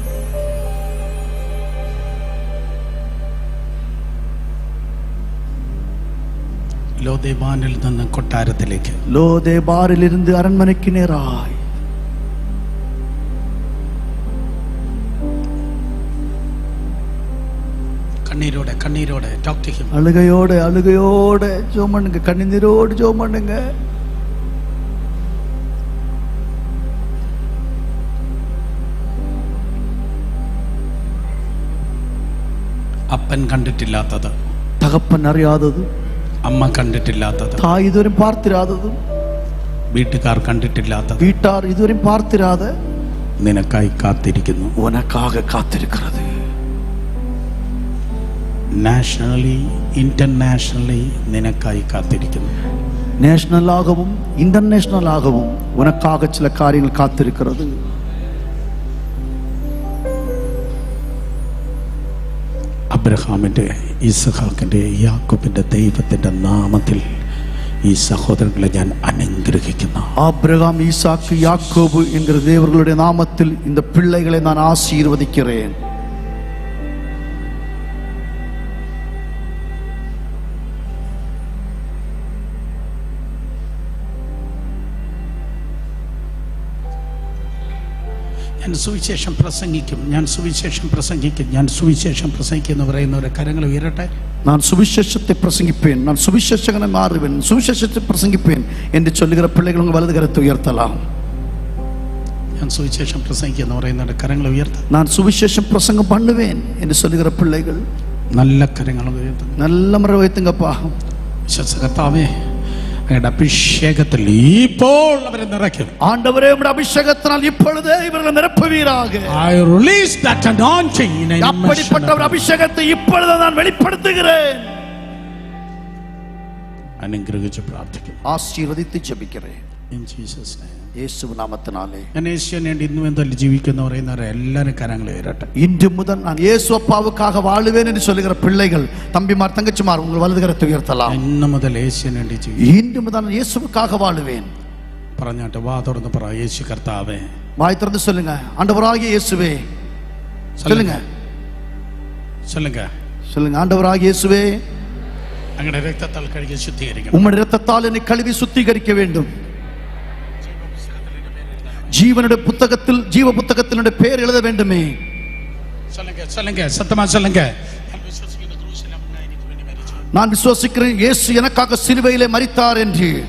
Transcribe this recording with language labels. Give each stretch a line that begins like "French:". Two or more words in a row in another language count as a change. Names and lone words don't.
Malayalam: ലോദേബാനിൽ നിന്ന് കൊട്ടാരത്തിലേക്ക്,
Tamil: லோதேபாரிலிருந்து அரண்மனைக்கு நேராய்
Malayalam: കണ്ണീരോടെ കണ്ണീരോടെ
English: talk to him.
Tamil: அழுகையோடே அழுகையோடே ஜெபம் பண்ணுங்க, கண்ணீரோடு ஜெபம் பண்ணுங்க.
Malayalam: അപ്പൻ കണ്ടിട്ടില്ലാത്തത്,
Tamil: தகப்பன் அறியாததும்,
Malayalam: അമ്മ കണ്ടിട്ടില്ലാത്തത്,
Tamil: தாய் இதுவரையும் பார்த்திராததும்,
Malayalam: വീട്ടുകാർ കണ്ടിട്ടില്ലാത്തത്
Tamil: வீட்டார் இதுவரையும் பார்த்திராத
Malayalam: നിനക്കായി കാത്തിരിക്കുന്നു.
Tamil: ഉനക്കാக காத்திருக்கிறது.
English: nationally internationally
Malayalam: നിനക്കായി കാത്തിരിക്കുന്നു.
Tamil: நேஷனலாகவும் இன்டர்நேஷனலாகவும் உனக்காக சில காரியங்கள் காத்திருக்கிறது.
Malayalam: അബ്രഹാമിന്റെ ഇസ്ഹാക്കിന്റെ യാക്കോബിന്റെ ദൈവത്തിന്റെ നാമത്തിൽ ഈ സഹോദരങ്ങളെ ഞാൻ അനുഗ്രഹിക്കുന്നു.
Tamil: ஆபிரகாம் ஈசாக்கு யாக்கோபு என்கிற தேவர்களுடைய நாமத்தில் இந்த பிள்ளைகளை நான் ஆசீர்வதிக்கிறேன்.
Malayalam: ഞാൻ സുവിശേഷം പ്രസംഗിക്കും, ഞാൻ സുവിശേഷം പ്രസംഗിക്കും, ഞാൻ സുവിശേഷം പ്രസംഗിക്കും എന്ന് പറയുന്നവരെ കരങ്ങൾ ഉയരട്ടെ.
Tamil: நான் சுவிசேஷத்தை பிரசங்கிப்பேன், நான் சுவிசேஷகனை மாறுவேன், சுவிசேஷத்தை பிரசங்கிப்பேன் என்று சொல்லுகிற பிள்ளைகள் உங்கள் வலது கரத்தை உயர்த்தலாம்.
Malayalam: ഞാൻ സുവിശേഷം പ്രസംഗിക്കും എന്ന് പറയുന്നവരുടെ കരങ്ങൾ ഉയർത്തും.
Tamil: நான் சுவிசேஷம் பிரசங்கம் பண்ணுவேன் என்று சொல்லுகிற பிள்ளைகள்
Malayalam: നല്ല കരങ്ങൾ ഉയർത്തും.
Tamil: நல்ல முறை வைத்துங்கப்பா.
Malayalam: വിശ്വാസകർത്താവേ, അങ്ങയുടെ അഭിഷേകത്തിൽ ഇപ്പോൾ അവരെ നിറയ്ക്കും.
Tamil: ஆண்டவரே, உம்முடைய அபிஷேகத்தினால் இப்பொழுதே இவர்களை நிரப்புவீராக.
English: I release that anointing in a
Tamil: அப்படிப்பட்ட ஒரு அபிஷேகத்தை இப்பொழுது நான் வெளிப்படுத்துகிறேன்.
Malayalam: അനുഗ്രഹിച്ച് പ്രാർത്ഥിക്കുന്നു.
Tamil: ஆசீர்வதித்து ஜெபிக்கிறேன்
English: In Jesus name.
Tamil: இயேசு நாமத்தினாலே.
Malayalam: ഞാൻ യേശുവിന് വേണ്ടി ഇന്നും എന്തെങ്കിലും ജീവിക്കുന്ന പറയുന്നവരെ എല്ലാവരും കരങ്ങൾ ഉയരട്ടെ.
Tamil: இன்று முதல் நான் இயேசு அப்பாவுக்காக வாழுவேன் என்று சொல்லுகிற பிள்ளைகள், தம்பிமார், தங்கச்சிமார், உங்கள் வலது கரத்தை உயர்த்தலாம்.
Malayalam: ഇന്നു മുതൽ യേശുവിന് വേണ്ടി ജീവിക്കും.
Tamil: இன்று முதல் நான் இயேசுவுக்காக வாழுவேன்.
Malayalam: പറഞ്ഞാട്ടെ, വാ തുറന്ന് പറ, യേശു കർത്താവേ.
Tamil: வாய் திறந்து சொல்லுங்க, ஆண்டவராகிய இயேசுவே. சொல்லுங்க சொல்லுங்க சொல்லுங்க, ஆண்டவராகிய இயேசுவே,
Malayalam: അങ്ങയുടെ രക്തത്താൽ കഴുകി ശുദ്ധീകരിക്കണം.
Tamil: உம்முடைய இரத்தத்தால் என்னை கழுவி சுத்திகரிக்க வேண்டும். ஜீவனுடைய புத்தகத்தில், ஜீவ புத்தகத்தில் என்னுடைய பெயர் எழுத வேண்டுமே. சொல்லுங்க சொல்லுங்க, சத்தமா சொல்லுங்க. நான் விசுவாசிக்கிறேன் இயேசு எனக்காக சிலுவையிலே மரித்தார் என்று.